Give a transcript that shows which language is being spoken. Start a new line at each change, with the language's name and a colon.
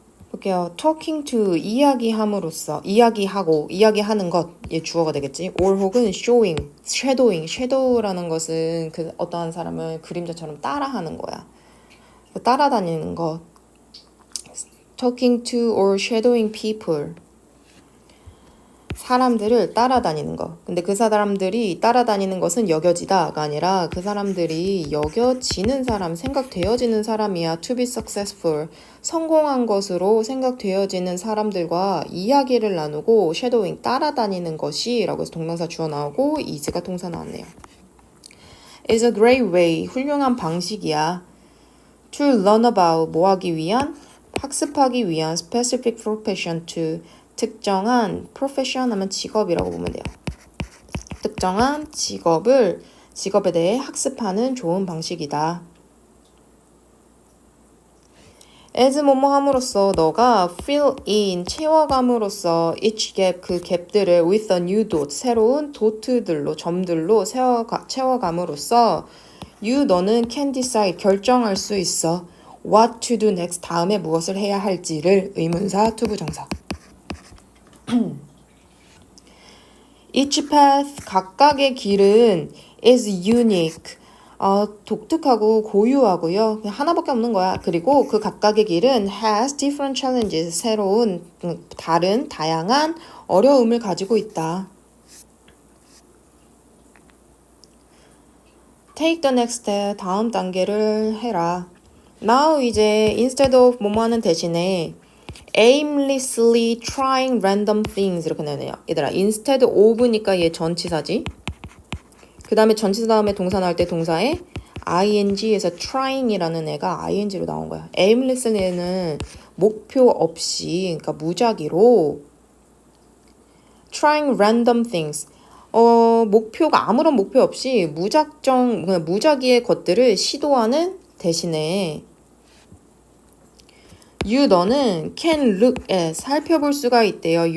Korean: 볼게요.
English: talking to
Korean: 이야기함으로써 이야기하고 이야기하는 것 얘 주어가 되겠지.
English: or
Korean: 혹은 showing, shadow라는 것은 그 어떠한 사람을 그림자처럼 따라하는 거야. 따라다니는 것.
English: talking to or shadowing people.
Korean: 사람들을 따라다니는 것. 근데 그 사람들이 따라다니는 것은 여겨지다가 아니라 그 사람들이 여겨지는 사람, 생각되어지는 사람이야.
English: to be successful.
Korean: 성공한 것으로 생각되어지는 사람들과 이야기를 나누고 shadowing, 따라다니는 것이 라고 해서 동명사 주어 나오고 is가 동사 나왔네요.
English: is a great way.
Korean: 훌륭한 방식이야.
English: to learn about.
Korean: 뭐 하기 위한? 학습하기 위한
English: specific profession to.
Korean: 특정한 profession 하면 직업이라고 보면 돼요. 특정한 직업에 대해 학습하는 좋은 방식이다. as 뭐뭐 함으로써 너가
English: fill in
Korean: 채워감으로써
English: each gap
Korean: 그 갭들을
English: with a new dot
Korean: 새로운 도트들로 점들로 채워감으로써 you 너는
English: can decide
Korean: 결정할 수 있어
English: what to do next
Korean: 다음에 무엇을 해야 할지를 의문사 투부정사.
English: Each path
Korean: 각각의 길은
English: is unique
Korean: 독특하고 고유하고요. 하나밖에 없는 거야. 그리고 그 각각의 길은
English: has different challenges
Korean: 새로운 다른 다양한 어려움을 가지고 있다.
English: Take the next step
Korean: 다음 단계를 해라.
English: Now 이제 instead of
Korean: 뭐뭐 하는 대신에
English: aimlessly trying random things
Korean: 이렇게 나오네요. 얘들아
English: instead of
Korean: 니까 얘 전치사지. 그 다음에 전치사 다음에 동사 나올 때 동사에 ing에서 trying이라는 애가 ing로 나온 거야. aimlessly는 목표 없이 그러니까 무작위로
English: trying random things
Korean: 목표가 아무런 목표 없이 무작위의 것들을 시도하는 대신에 you 너는
English: can look at
Korean: 살펴볼 수가 있대요.